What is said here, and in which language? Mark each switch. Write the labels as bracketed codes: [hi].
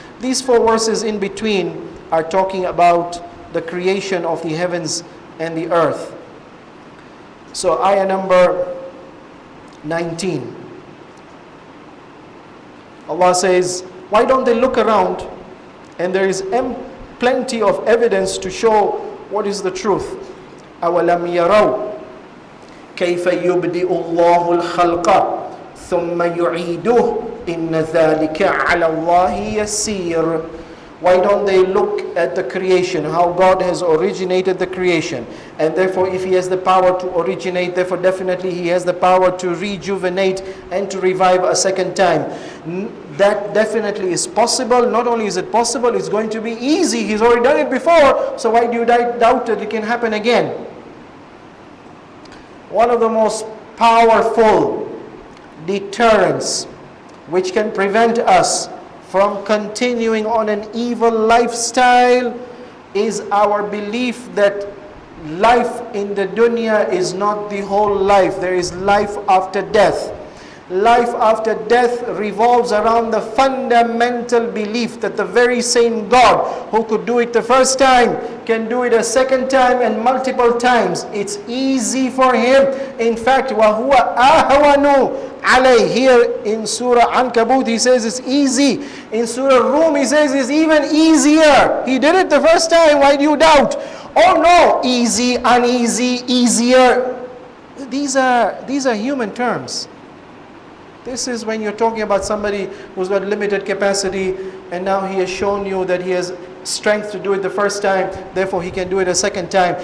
[en] These 4 verses in between are talking about the creation of the heavens and the earth. So ayah number 19. Allah says, why don't they look around? And there is plenty of evidence to show what is the truth. [ar] أَوَلَمْ يَرَوْا كيف يبدئ الله الخلق ثم يعيده إن ذلك على الله يسير. [en] Why don't they look at the creation, how God has originated the creation, and therefore if He has the power to originate, therefore definitely He has the power to rejuvenate and to revive a second time. That definitely is possible. Not only is it possible, it's going to be easy. He's already done it before, so why do you doubt that it can happen again? One of the most powerful deterrents which can prevent us from continuing on an evil lifestyle is our belief that life in the dunya is not the whole life. There is life after death. Life after death revolves around the fundamental belief that the very same God who could do it the first time can do it a second time and multiple times. It's easy for Him. In fact, [ar] وَهُوَ أَهْوَنُ عَلَيْهِ. [en] Here in Surah Ankabut He says it's easy. In Surah Rum He says it's even easier. He did it the first time, why do you doubt? Oh no, easy, uneasy, easier. These are human terms. This is when you're talking about somebody who's got limited capacity, and now he has shown you that he has strength to do it the first time, therefore he can do it a second time.